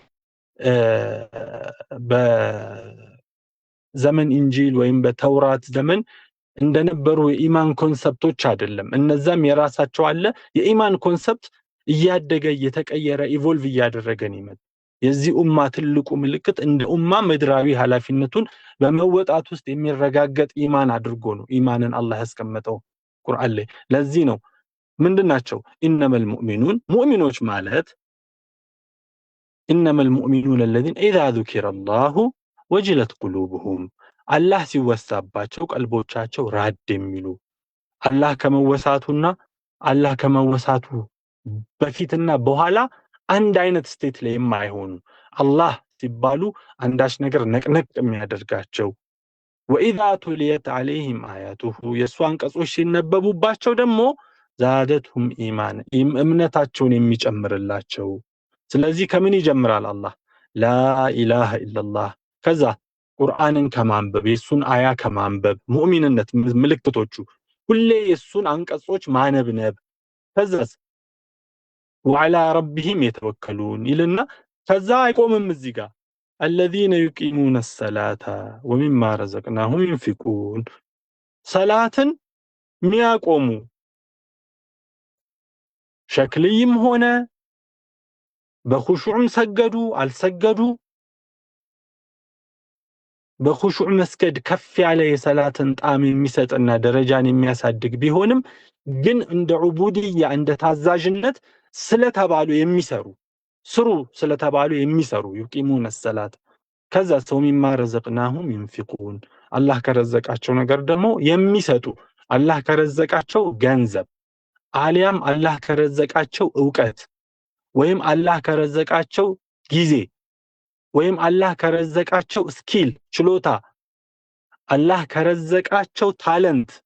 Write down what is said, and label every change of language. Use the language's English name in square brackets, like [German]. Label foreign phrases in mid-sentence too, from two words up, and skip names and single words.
[Amharic] በዘመን ኢንጂል ወይም በተውራት ዘመን እንደነበሩ የኢማን ኮንሰፕቶች አይደለም እነዛም የራሳቸው አለ የኢማን ኮንሰፕት እያደገ እየተቀየረ ኢቮልቭ እያደረገ ነው ይመጣ የዚህ ኡማ ትልቁ ምልክት እንደ ኡማ ምድራዊ ኃላፊነቱን በመወጣት ውስጥ የሚረጋገጥ ኢማን አድርጎ ነው ኢማንን አላህ ያስቀመጠው ቁርአን ላይ ለዚህ ነው ምንድናቸው [Arabic] إنما المؤمنون [Amharic] ሙእሚኖች ማለት [Arabic] إنما المؤمنون الذين إذا ذكر الله وجلت قلوبهم [Amharic] الله ሲወሳባቸው ቀልቦቻቸው ራድ የሚሉ አላህ ከመወሳቱና አላህ ከመወሳቱ በፊትና በኋላ አንድ አይነት ስቴት ላይ የማይሆኑ አላህ ሲባሉ አንዳች ነገር ነቅነቅ የሚያደርጋቸው [Arabic] وإذا تليت عليهم [Amharic] آياته የሷን ቀጾች ሲነበቡባቸው ደግሞ [Arabic] زادتهم إيمان [Amharic] እምነታቸውን የሚጨምርላቸው ስለዚህ ከምን ይጀምራል አላህ [Arabic] لا إله إلا الله [Amharic] ከዛ ቁርአንን ከማንበብ የሱን አያ ከማንበብ ሙእሚንነት ምልክቶቹ ሁሌ የሱን አንቀጾች ማነብነብ ከዛስ [Arabic] وعلى ربهم يتوكلون [Amharic] ይልና ከዛ አይቆምም እዚህ ጋር [Arabic] الذين يقيمون الصلاة ومما رزقناهم ينفقون [Amharic] ሰላትን ሚያቆሙ ሸክልይም ሆነ በኹሹዕ ሰገዱ አልሰገዱ በኹሹዕ መስገድ ከፍ ያለ የሰላትን ጣም የሚሰጥና ደረጃን የሚያሳድግ ቢሆንም ግን እንደ ዑቡድያ እንደ ታዛዥነት ስለተባሉ የሚሰሩ ስሩ ስለተባሉ የሚሰሩ [Arabic] يقيمون الصلاة [Amharic] ከዛ ሰው [Arabic] مما رزقناهم ينفقون [Amharic] አላህ ከረዘቃቸው ነገር ደግሞ የሚሰጡ አላህ ከረዘቃቸው ገንዘብ አሊያም አላህ ከረዘቃቸው ዕውቀት ወይም አላህ ከረዘቃቸው ጊዜ ወይም አላህ ከረዘቃቸው ስኪል ችሎታ አላህ ከረዘቃቸው ታለንት